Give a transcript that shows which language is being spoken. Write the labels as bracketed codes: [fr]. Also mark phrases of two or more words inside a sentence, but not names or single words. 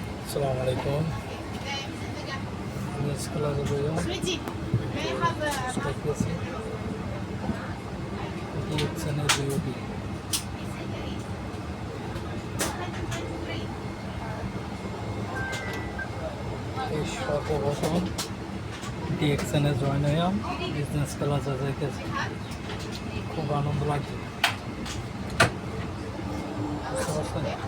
[id] Assalamualaikum. Ini sekolah saya. Seperti ini sana Jyoti. [bn] এই সর্বপ্রথম ডিএক্সএনে জয়েন হলাম, [en] business class [bn] যাইতেছে, খুব আনন্দ লাগছে। বুঝতে পারছেন?